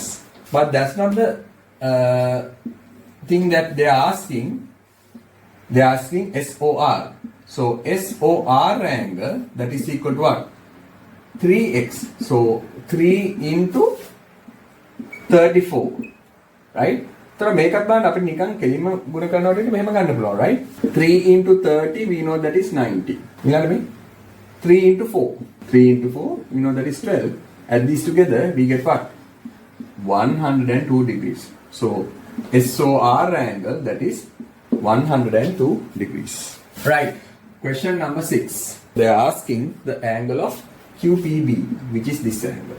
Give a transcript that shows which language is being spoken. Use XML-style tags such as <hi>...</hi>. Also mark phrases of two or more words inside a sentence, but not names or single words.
<en>But that's not the thing that they are asking. They are asking SOR. So SOR angle, that is equal to what? 3x. So 3 into 34. Right? So</en> <si>මේකත් බලන්න අපිට නිකන් කෙලින්ම ගුණ කරනකොට මෙහෙම ගන්න පුළුවන්,</si> <en>right? 3 into 30, we know that is 90.</en> <si>ඊළඟට මේ 3 into 4.</si> <en>3 into 4, we know that is 12. Add these together, we get what? 102 degrees. So SOR angle, that is 102 degrees. Right. Question number 6. They are asking the angle of QPB, which is this angle.</en>